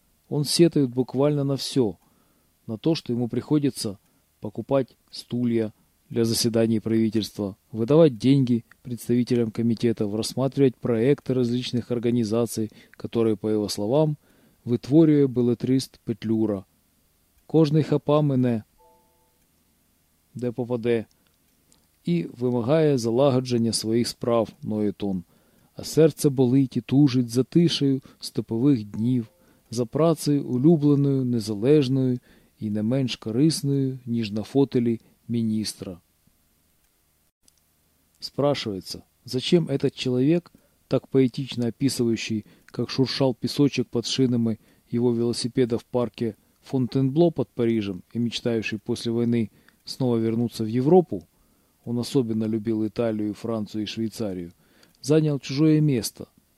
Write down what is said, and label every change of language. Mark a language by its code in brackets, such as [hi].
[ru] Он сетует буквально на все, на то, что ему приходится покупать стулья для заседаний правительства, выдавать деньги представителям комитетов, рассматривать проекты различных организаций, которые, по его словам, вытворює белетрист Петлюра. [uk] Кожний хапамине де попаде. І вимагає залагодження своїх справ, [ru] ноїт он. [uk] А серце болить і тужить за тишею степових днів, за працею улюбленою, незалежною і не менш корисною, ніж на фотелі міністра. [ru] Спрашивается, зачем этот человек, так поэтично описывающий, как шуршал песочек под шинами его велосипеда в парке Фонтенбло под Парижем и мечтающий после войны снова вернуться в Европу, он особенно любил Италию, Францию и Швейцарию, занял чужое место.